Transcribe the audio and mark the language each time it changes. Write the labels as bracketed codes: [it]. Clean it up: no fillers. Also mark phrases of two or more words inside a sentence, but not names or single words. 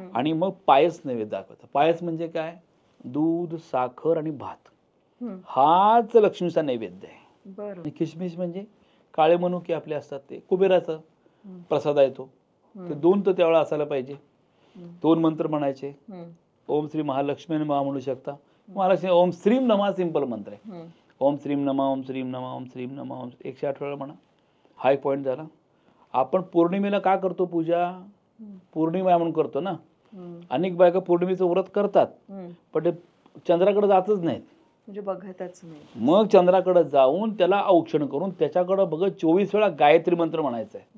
[mr] आणि मग पायस नैवेद्य दाखवायचा. पायस म्हणजे काय, दूध, साखर आणि भात, हम्म. हाच लक्ष्मीचा नैवेद्य आहे. बरं. आणि किशमिश म्हणजे काळे मनुके आपले असतात, ते कुबेराचा हम्म. प्रसाद आहे तो. ते 2 तर त्यावेळेला असायला पाहिजे. हम्म. 2 मंत्र म्हणायचे. हम्म. ओम श्री महालक्ष्मी आणि महा म्हणू शकता. महालक्ष्मी [sa] ओम श्रीम नमः [mr] सिंपल मंत्र आहे. हम्म. [sa] ओम श्रीम नमः, ओम श्रीम नमः, ओम श्रीम नमः, ओम 108 [mr] वेळा म्हणा. हा एक पॉईंट झाला. आपण पौर्णिमेला का करतो पूजा, पौर्णिमा म्हणून करतो ना. हम्म. अनेक बायका पौर्णिमेचं व्रत करतात, हम्म. पण ते चंद्राकडे जातच नाहीत. म्हणजे बघतच नाही. मग चंद्राकडे जाऊन त्याला औक्षण करून त्याच्याकडे बघत 24 वेळा गायत्री मंत्र म्हणायचा आहे.